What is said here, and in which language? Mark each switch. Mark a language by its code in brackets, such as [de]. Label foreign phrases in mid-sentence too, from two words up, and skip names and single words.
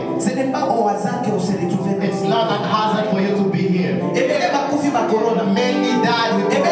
[fr] Ce n'est pas au hasard que vous se retrouvez. [en] It's not an hazard for you to be here. [ln] Ebele bakufi ba corona. [en] Many died with